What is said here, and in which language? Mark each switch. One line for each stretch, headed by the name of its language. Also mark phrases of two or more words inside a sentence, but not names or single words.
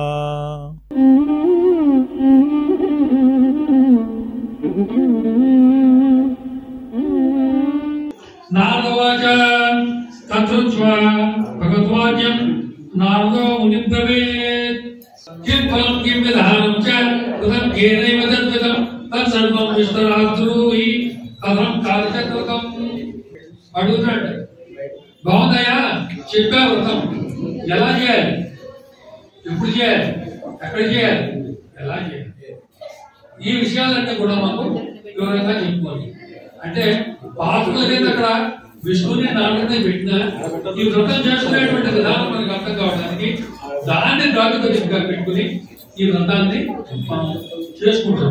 Sanskrit: नारदवाच तत्रुत्वा भगवद्वाक्यं नारदो मुनिं ब्रवीत् किं फलं किं विधानं च कृतं केनैव तद्वितं तत्सर्वं विस्तरात् ब्रूहि कथं कार्यकृतम्
Telugu: అడుగుతాడు బాగుందయ్యా చెప్పా వ్రతం ఎలా చేయాలి ఎప్పుడు చేయాలి ఎక్కడ చేయాలి ఎలా చేయాలి ఈ విషయాలన్నీ కూడా మాకు వివరంగా చెప్పుకోవాలి అంటే పాత్రలకైతే అక్కడ విష్ణుని నారాయణని పెట్టిన ఈ వ్రతం చేసుకునేటువంటి విధానం మనకు అర్థం కావడానికి దాన్ని ప్రాతిపదికగా పెట్టుకుని ఈ వ్రతాన్ని మనం చేసుకుంటాం.